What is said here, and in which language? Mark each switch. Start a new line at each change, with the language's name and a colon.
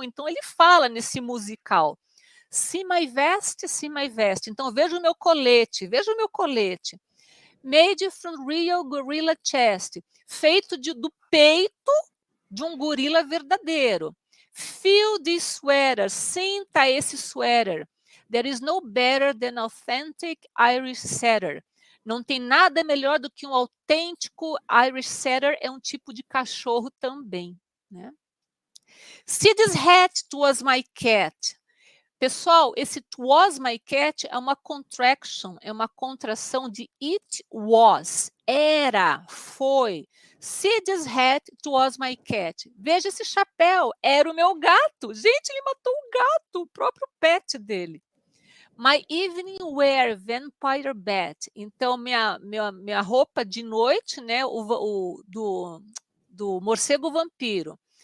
Portuguese: Então ele fala nesse musical.
English: See my vest, see my vest.
Portuguese: Então, veja o meu colete, veja o meu colete.
English: Made from real gorilla chest.
Portuguese: Feito do peito de um gorila verdadeiro.
English: Feel this sweater.
Portuguese: Sinta esse sweater.
English: There is no better than authentic Irish setter.
Portuguese: Não tem nada melhor do que um autêntico Irish setter. É um tipo de cachorro também, né?
English: See this hat was my cat.
Portuguese: Pessoal, esse "it was my cat" é uma contraction, é uma contração de "it was", era, foi.
English: "See this hat, it was my cat".
Portuguese: Veja esse chapéu, era o meu gato. Gente, ele matou o gato, o próprio pet dele.
English: "My evening wear, vampire bat".
Portuguese: Então, minha roupa de noite, né, do morcego vampiro.